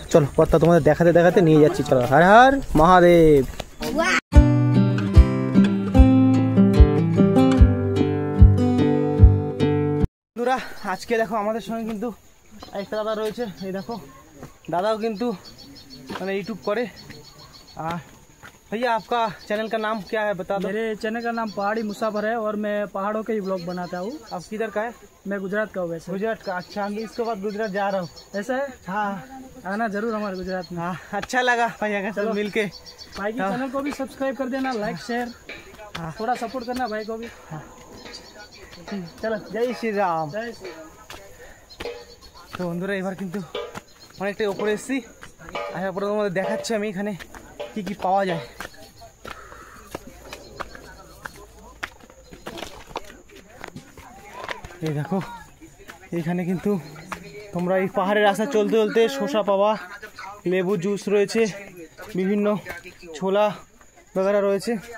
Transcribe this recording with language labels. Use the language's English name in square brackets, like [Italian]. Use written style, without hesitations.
[Bangla] চলো পথটা তোমাদের দেখাতে দেখাতে নিয়ে যাচ্ছি। চলো, হর হর মহাদেব। বন্ধুরা, আজকে দেখো আমাদের সঙ্গে কিন্তু একটা দাদা রয়েছে। এই দেখো দাদাও কিন্তু মানে [Hindi] यूट्यूब करे। भैया आपका चैनल का नाम क्या है बता दो। मेरे चैनल का नाम पहाड़ी मुसाफर है, और मैं पहाड़ों के ही ब्लॉग बनाता हूँ। आप किधर का है? मैं गुजरात का हूँ। वैसे गुजरात का? अच्छा, हम इसके बाद गुजरात जा रहा हूँ। ऐसा है? हाँ, आना जरूर हमारे गुजरात में। हाँ, अच्छा लगा भैया के साथ मिल के। भाई के चैनल को भी सब्सक्राइब कर देना, लाइक शेयर थोड़ा सपोर्ट करना भाई को भी। [Bangla] চলো, জয় শ্রীরাম। [Hindi] जय श्री राम। [Bangla] তো বন্ধুরা, এবার কিন্তু অনেকটাই ওপরে এসেছি। আসার পরে তোমাদের দেখাচ্ছি আমি এখানে কি কি পাওয়া যায়। এই দেখো এখানে কিন্তু তোমরা এই পাহাড়ের রাস্তা চলতে চলতে শসা পাবা, লেবু জুস রয়েছে, বিভিন্ন ছোলা বগেরা রয়েছে।